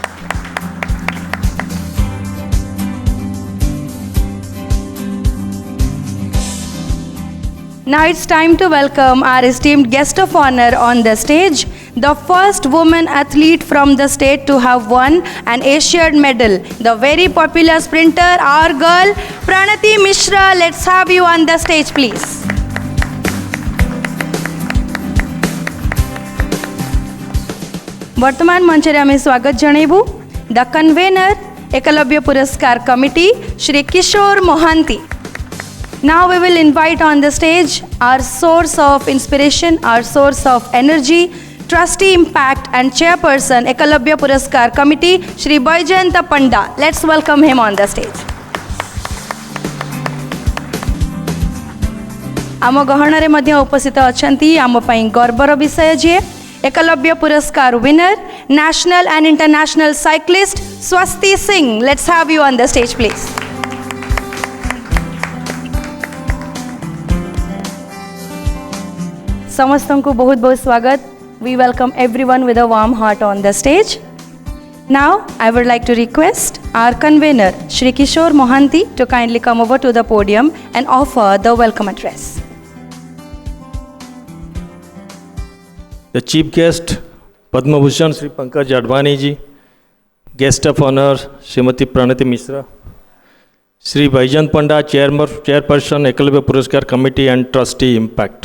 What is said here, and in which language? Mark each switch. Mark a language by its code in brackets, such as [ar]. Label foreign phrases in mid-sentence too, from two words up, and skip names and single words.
[en] Now it's time to welcome our esteemed guest of honor on the stage, the first woman athlete from the state to have won an Asian medal, the very popular sprinter, our girl Pranati Mishra. Let's have you on the stage, please. [or] ବର୍ତ୍ତମାନ ମଞ୍ଚ ରେ ଆମେ ସ୍ୱାଗତ ଜଣାଇବୁ [en] the convener [or] ଏକଲବ୍ୟ ପୁରସ୍କାର କମିଟି ଶ୍ରୀ କିଶୋର ମୋହାନ୍ତି। [en] Now we will invite on the stage our source of inspiration, our source of energy, trustee impact and chairperson Ekalabya Puraskar Committee, Shri Baijayanta Panda. Let's welcome him on the stage. [or] ଆମ ଗହଣର ମଧ୍ୟ ଉପସ୍ଥିତ ଅଛନ୍ତି ଆମ ପାଇଁ ଗର୍ବର ବିଷୟ ଯେ ଏକଲବ୍ୟ ପୁରସ୍କାର ୱିନର, [en] national and international cyclist Swasti Singh. Let's have you on the stage, please. [or] ସମସ୍ତଙ୍କୁ ବହୁତ ବହୁତ ସ୍ୱାଗତ. [en] We welcome everyone with a warm heart on the stage. Now I would like to request our convener Shri Kishore Mohanty to kindly come over to the podium and offer the welcome address. The chief guest Padma Bhushan Shri Pankaj Advani ji, guest of honor Srimati Pranati Mishra, Shri Baijayanta Panda, chairperson Ekalabya Puraskar Committee and trustee impact.